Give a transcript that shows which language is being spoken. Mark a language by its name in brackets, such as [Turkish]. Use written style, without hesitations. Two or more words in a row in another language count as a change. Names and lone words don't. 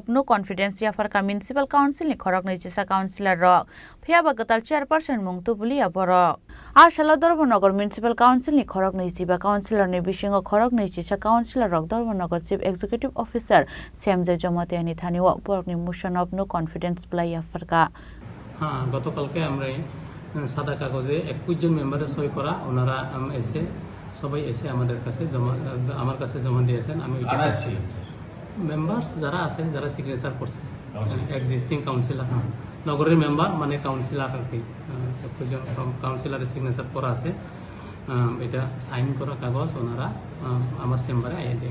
[English] no confidence [Kok Borok] याफारका म्युनिसिपल काउन्सिलनि खरक नैजिसा काउन्सिलर रक फियाबा गताल चेयारपार्सन मुंतु बुलिया बरक आशाला धर्मनगर म्युनिसिपल काउन्सिलनि खरक नैजिबा काउन्सिलरनि बिसिङाव खरक नैजिसा काउन्सिलर रक धर्मनगर [English] chief executive officer [Kok Borok] सेमजय जमतियानि थानिव बरकनि [English] motion of no confidence [Kok Borok] बुलाई याफारका [Bangla] গতকালকে আমরা সাদা কাগজে 21 জন মেম্বারের সই করা ওনারা এসে সবাই এসে আমাদের কাছে আমার কাছে জমা দিয়েছেন আমি মেম্বার্স যারা আছেন যারা সিগনেচার করছে [English] existing councillor [Bangla] নগরের মেম্বার মানে কাউন্সিলর আর কি 21 জন কাউন্সিলরের সিগনেচার করা আছে এটা সাইন করা কাগজ ওনারা আমার চেম্বারে আইয়ে দিয়ে